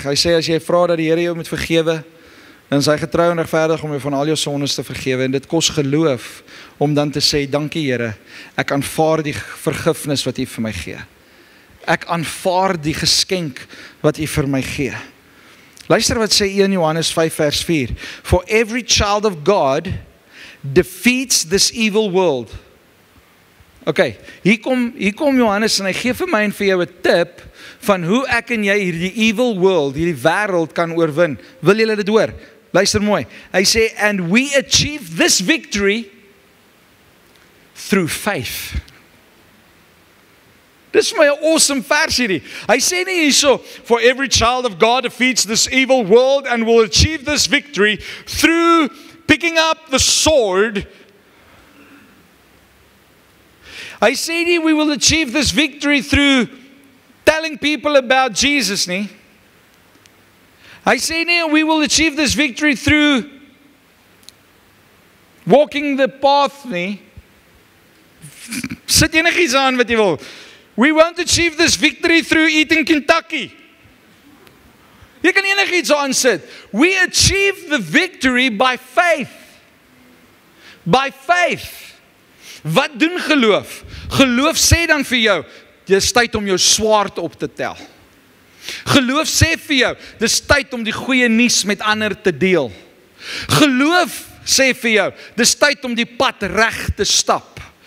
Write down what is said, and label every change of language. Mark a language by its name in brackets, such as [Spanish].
[Afrikaans] Hy sê as jy vra dat die Here jou moet vergewe, dan is hy getrou en regverdig om jou van al jou sondes te vergewe. En dit kos geloof om dan te sê, dankie Here, ek aanvaar die vergifnis wat U vir my gee. Ek aanvaar die geskenk wat U vir my gee. Luister wat sê 1 Johannes 5 vers 4. [English] For every child of God defeats this evil world. [Afrikaans] Okay, hier kom Johannes en hy gee vir my en vir jou 'n tip van hoe ek en jy hierdie [English] evil world, [Afrikaans] hierdie wêreld kan oorwin. Wil julle dit hoor? Luister mooi. Hy sê, [English] and we achieve this victory through faith. [Afrikaans] Dis vir my 'n awesome vers hierdie. Hy sê nie hierso, [English] for every child of God defeats this evil world and will achieve this victory through picking up the sword. [Afrikaans] Hy sê nie, [English] we will achieve this victory through telling people about Jesus [Afrikaans] nie. Hy sê nie, [English] we will achieve this victory through walking the path [Afrikaans] nie. Sit enigiets aan wat jy wil. [English] We won't achieve this victory through eating Kentucky. [Afrikaans] Jy kan enigiets aan sit. [English] We achieve the victory by faith. By faith. [Afrikaans] Wat doen geloof? Geloof sê dan vir jou, dis tyd om jou swaard op te tel. Geloof sê vir jou, dis tyd om die goeie nuus met ander te deel. Geloof sê vir jou, dis tyd om die pad reg te stap.